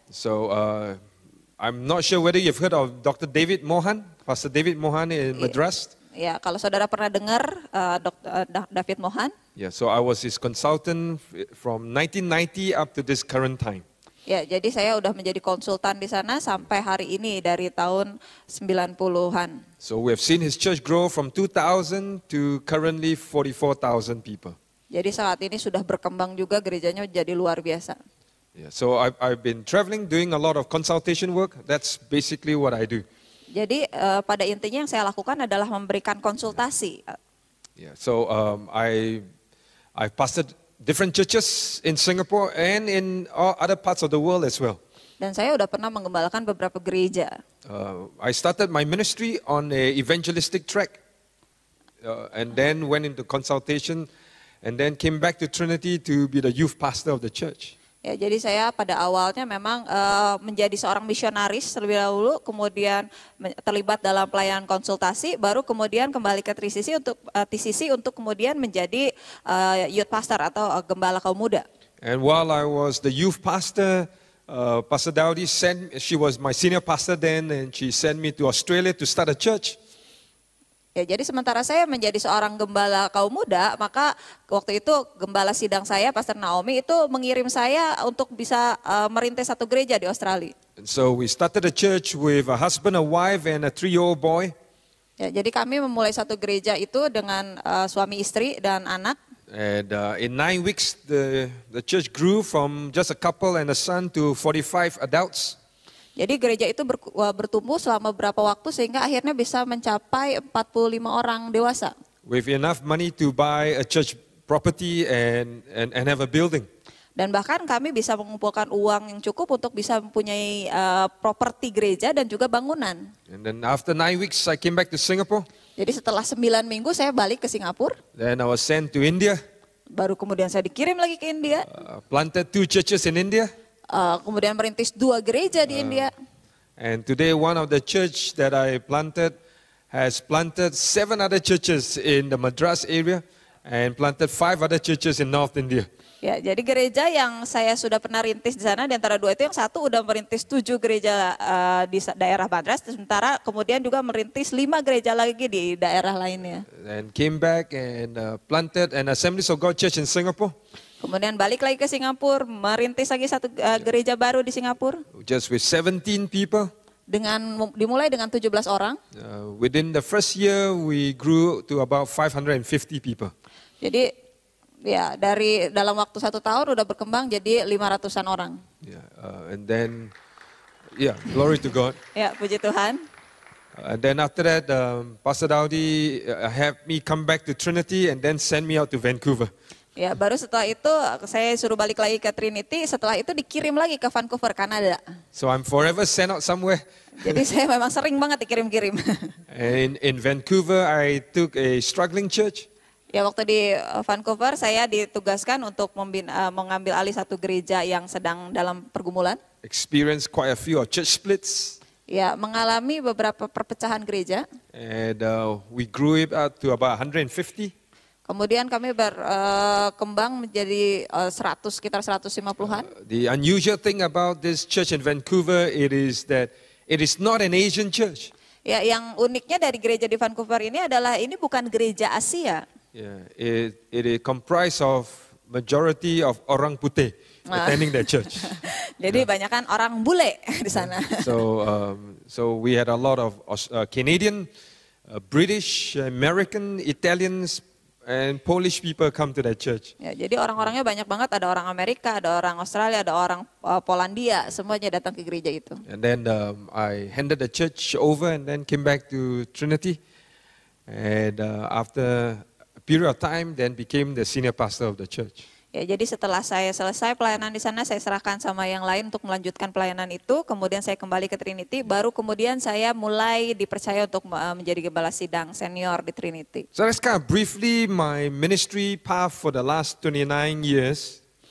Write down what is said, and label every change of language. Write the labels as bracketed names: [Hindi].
[English] So I'm not sure whether you've heard of Dr. David Mohan, Pastor David Mohan in Madras. [Indonesian] Ya, kalau saudara pernah dengar David Mohan. [English] Yeah, so I was his consultant from 1990 up to this current time. [Indonesian] Ya, jadi saya udah menjadi konsultan di sana sampai hari ini dari tahun 90-an. [English] So we have seen his church grow from 2,000 to currently 44,000 people. [Indonesian] Jadi saat ini sudah berkembang juga gerejanya jadi luar biasa. [English] Yeah, so I've been traveling, doing a lot of consultation work. That's basically what I do. [Indonesian] Jadi pada intinya yang saya lakukan adalah memberikan konsultasi. [English] Yeah, so I pastored different churches in Singapore and in other parts of the world as well. [Indonesian] Dan saya udah pernah menggembalakan beberapa gereja. [English] I started my ministry on a evangelistic track, and then went into consultation, and then came back to Trinity to be the youth pastor of the church. [Indonesian] Ya, jadi saya pada awalnya memang menjadi seorang misionaris terlebih dahulu, kemudian terlibat dalam pelayanan konsultasi, baru kemudian kembali ke TCC untuk kemudian menjadi [English] youth pastor [Indonesian] atau gembala kaum muda. [English] And while I was the youth pastor, Pastor Daudi she was my senior pastor then, and she sent me to Australia to start a church. [Indonesian] Ya, jadi sementara saya menjadi seorang gembala kaum muda, maka waktu itu gembala sidang saya, Pastor Naomi, itu mengirim saya untuk bisa merintis satu gereja di Australia. [English] And so we started a church with a husband, a wife, and a 3-year-old boy. [Indonesian] Ya, jadi kami memulai satu gereja itu dengan suami istri dan anak. [English] And in 9 weeks, the church grew from just a couple and a son to 45 adults. [Indonesian] Jadi gereja itu bertumbuh selama beberapa waktu sehingga akhirnya bisa mencapai 45 orang dewasa. [English] With enough money to buy a church property and have a building. [Indonesian] Dan bahkan kami bisa mengumpulkan uang yang cukup untuk bisa mempunyai properti gereja dan juga bangunan. [English] And then after 9 weeks, I came back to Singapore. [Indonesian] Jadi setelah 9 minggu saya balik ke Singapura. [English] Then I was sent to India. [Indonesian] Baru kemudian saya dikirim lagi ke India. [English] Planted 2 churches in India. [Indonesian] Kemudian merintis 2 gereja di India. [English] And today one of the church that I planted has planted 7 other churches in the Madras area and planted 5 other churches in North India. [Indonesian] Ya, jadi gereja yang saya sudah pernah rintis di sana, di antara 2 itu yang satu udah merintis 7 gereja di daerah Madras, sementara kemudian juga merintis 5 gereja lagi di daerah lainnya. [English] And came back and planted an Assemblies of God church in Singapore. [Indonesian] Kemudian balik lagi ke Singapura, merintis lagi satu gereja baru di Singapura. [English] Just with 17 people. [Indonesian] Dimulai dengan 17 orang. [English] Within the first year, we grew to about 550 people. [Indonesian] Jadi ya dari dalam waktu 1 tahun udah berkembang jadi 500-an orang. [English] Yeah, and then, glory to God. [Indonesian] Ya, puji Tuhan. [English] And then after that, Pastor Daudi had me come back to Trinity and then send me out to Vancouver. [Indonesian] Ya, baru setelah itu saya suruh balik lagi ke Trinity, setelah itu dikirim lagi ke Vancouver, Kanada. [English] So I'm forever sent out somewhere. [Indonesian] Jadi saya memang sering banget dikirim-kirim. [English] And in Vancouver, I took a struggling church. [Indonesian] Ya, waktu di Vancouver saya ditugaskan untuk mengambil alih satu gereja yang sedang dalam pergumulan. [English] Experienced quite a few of church splits. [Indonesian] Ya, mengalami beberapa perpecahan gereja. [English] And we grew it out to about 150. [Indonesian] Kemudian kami berkembang menjadi sekitar 150-an. [English] The unusual thing about this church in Vancouver, it is that it is not an Asian church. [Indonesian] Ya, yang uniknya dari gereja di Vancouver ini adalah ini bukan gereja Asia. [English] Yeah, it is comprised of majority of [Indonesian] orang putih [English] attending that church. [Indonesian] Jadi banyak kan orang bule di sana. [English] So we had a lot of Canadian, British, American, Italians, and Polish people come to that church. [Indonesian] Ya, jadi orang-orangnya banyak banget, ada orang Amerika, ada orang Australia, ada orang Polandia, semuanya datang ke gereja itu. [English] And then I handed the church over and then came back to Trinity. And after a period of time, then became the senior pastor of the church. [Indonesian] Ya, jadi setelah saya selesai pelayanan di sana, saya serahkan sama yang lain untuk melanjutkan pelayanan itu. Kemudian saya kembali ke Trinity, baru kemudian saya mulai dipercaya untuk menjadi gembala sidang senior di Trinity. [English] So that's kind of briefly my ministry path for the last 29 years.